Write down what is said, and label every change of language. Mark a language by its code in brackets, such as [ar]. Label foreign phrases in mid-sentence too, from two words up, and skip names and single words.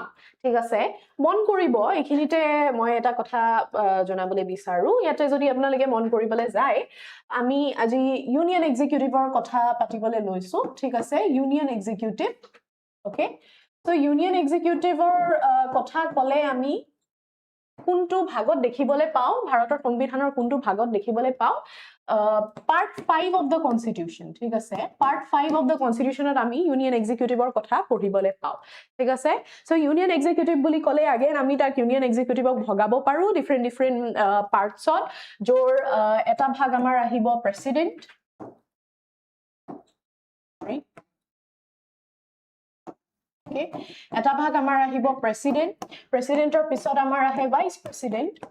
[as] ঠিক আছে মন কৰিব এখিনিতে মই এটা কথা জনাবলৈ বিচাৰো ইয়াতে যদি আপোনালোকে মন কৰিবলৈ যায় আমি আজি [en] union executive [as] কথা পাতিবলৈ লৈছো ঠিক আছে [en] union executive okay so union executive [as] কথা কলে আমি কোনটো ভাগত দেখিবলৈ পাও ভাৰতৰ সংবিধানৰ কোনটো ভাগত দেখিবলৈ পাও [en] part 5 of the constitution [as] ঠিক আছে [en] part 5 of the constitution [as] আমি [en] union executive [as] কথা পঢ়িবলৈ পাও ঠিক আছে [en] so union executive [as] বুলি কলে again আমি তাক [en] union executive [as] ভগাব পাৰো [en] different parts [as] জৰ এটা ভাগ আমাৰ আহিব [en] president okay [as] এটা ভাগ আমাৰ আহিব প্ৰেসিডেন্টৰ পিছত আমাৰ আহে [en] vice president